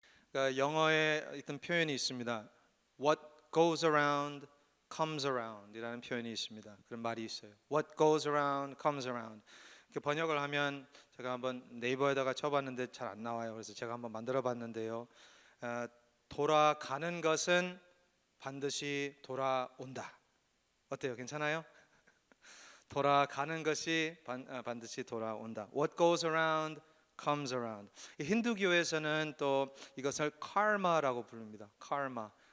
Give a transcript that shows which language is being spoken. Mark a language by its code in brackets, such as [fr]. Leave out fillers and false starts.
[ko] 그러니까 영어에 어떤 표현이 있습니다. [en] What goes around comes around [ko] 이라는 표현이 있습니다. 그런 말이 있어요. [en] What goes around comes around. [ko] 이렇게 번역을 하면 제가 한번 네이버에다가 쳐봤는데 잘 안 나와요. 그래서 제가 한번 만들어봤는데요. 돌아가는 것은 반드시 돌아온다. 어때요? 괜찮아요? 돌아가는 것이 반드시 돌아온다. [en] What goes around comes around. [ko] 힌두교에서는 또 이것을 카르마라고 부릅니다. 카르마.